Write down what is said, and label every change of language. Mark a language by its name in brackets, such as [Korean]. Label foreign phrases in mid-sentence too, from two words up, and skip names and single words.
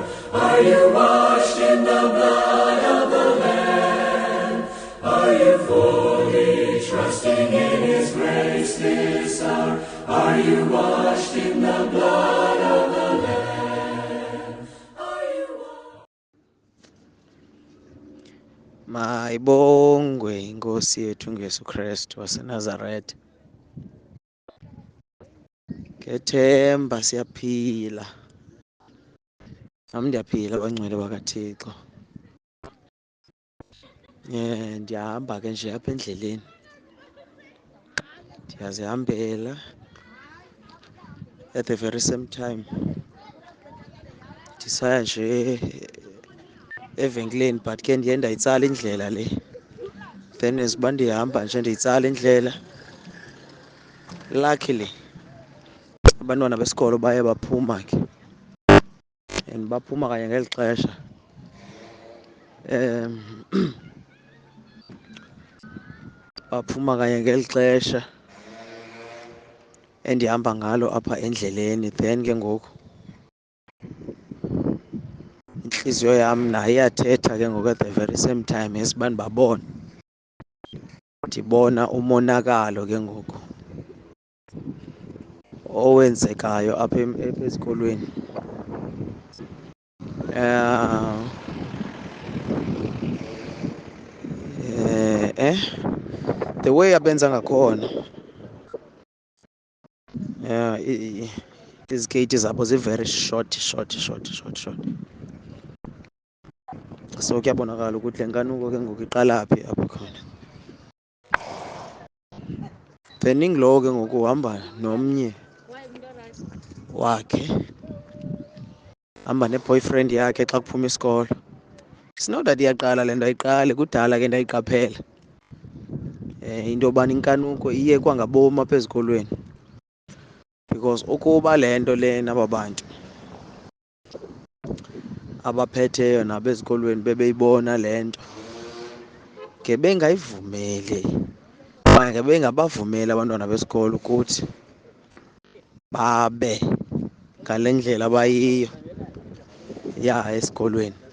[English] Are you washed in the blood of the Lamb? Are you fully trusting in His grace this hour? Are you washed in the blood of the Lamb? Are you washed? [Xhosa] Mayibongwe inkosi yethu uJesu Kristu waseNazaretha. Ngethemba siyaphila. Nami ndiyaphila abangcwele bakaThixo. Ndiyahamba ke nje apha endleleni. Ndiyazihambela [English] at the very same time [Xhosa] ndisaya nje evenkileni, but ke ndiye ndayitsala indlela le. Then as uba ndihamba nje ndiyitsala indlela, luckily abantwana besikolo baye baphuma ke, and baphuma kanye ngeli xesha. Baphuma kanye ngeli xesha endihamba ngalo apha endleleni. Then ke ngoku intliziyo yam nayo iyathetha ke ngoku [English] at the very same time as [Xhosa] uba ndibabona. Ndibona umonakalo ke ngoku owenzekayo apha esikolweni. [English] The way [Xhosa] abenza ngakhona, izikeyiti zabo zi- [English] very short. [Xhosa] So kuyabonakala ukuthi le nkanuko ke ngoku iqala phi apha khona. Then ingulowo ke ngoku uhamba nomnye wakhe, hamba ne-boyfriend yakhe xa kuphuma isikolo. [English] It's not that [Xhosa] iyaqala le nto, ayiqali, kudala ke ndayiqaphela into yobana inkanuko iye kwangabom apha ezikolweni. Because ukuba le nto lena aba bantu abaphetheyo nabo ezikolweni bebeyibona le nto, ngebengayivumeli okanye ngebengabavumeli abantwana besikolo ukuthi babe ngale ndlela abayiyo esikolweni.